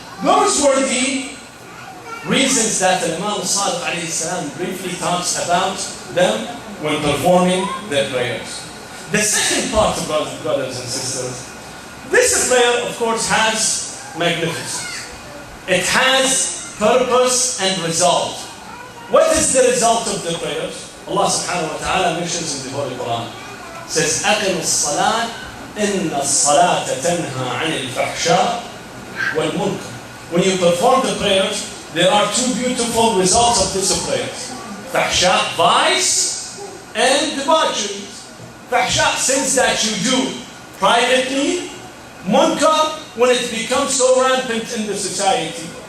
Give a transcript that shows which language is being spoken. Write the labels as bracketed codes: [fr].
[en] Those were the reasons that Imam Sadiq alayhi salam briefly talks about them when performing their prayers. The second part, brothers and sisters, this prayer, of course, has magnificence. It has purpose and result. What is the result of the prayers? Allah subhanahu wa ta'ala mentions in the Holy Quran. It says, [ar] أَقِمُ الصَّلَاةِ إِنَّ الصَّلَاةَ تَنْهَى عَنِ الْفَحْشَاءِ wal-munkar. [en] When you perform the prayers, there are two beautiful results of these prayers. Fahsha, vice, and debauchery. Fahsha, sins that you do privately. Munkar, when it becomes so rampant in the society.